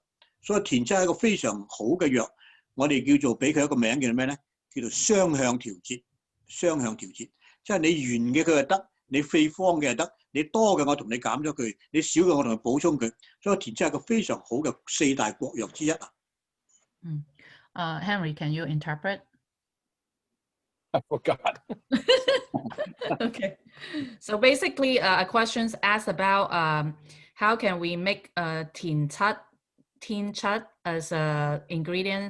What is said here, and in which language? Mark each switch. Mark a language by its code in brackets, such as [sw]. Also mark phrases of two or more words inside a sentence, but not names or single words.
[yue] 所以田七係一個非常好嘅藥，我哋叫做俾佢一個名叫咩咧？叫做雙向調節。雙向調節，即係你圓嘅佢又得，你四方嘅又得， 你多嘅我同你減咗佢，你少嘅我同你補充佢，所以田七係個非常好嘅4大國藥之一啊。 [en] Henry, can you interpret? I forgot. Okay. So basically, a question's asked about how can we make tin chat as an ingredient